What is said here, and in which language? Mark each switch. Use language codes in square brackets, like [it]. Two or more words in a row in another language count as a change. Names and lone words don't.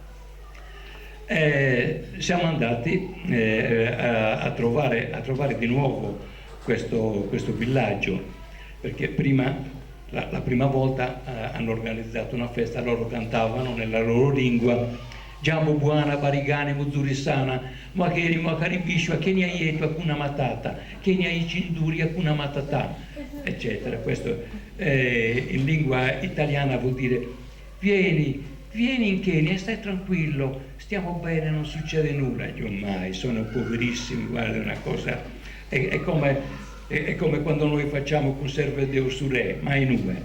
[it] Siamo andati a trovare di nuovo questo villaggio, perché la prima volta hanno organizzato una festa, loro cantavano nella loro lingua Jambo buona, [sw] barigane, muzurisana, makeri, makaribishwa, kenya yetu hakuna matata, kenya ichinduri hakuna matata, [it] eccetera. Questo in lingua italiana vuol dire vieni in Kenya, stai tranquillo, stiamo bene, non succede nulla. Io mai, sono poverissimi, guarda, una cosa, è come quando noi facciamo conserve de usurè, mai nulla.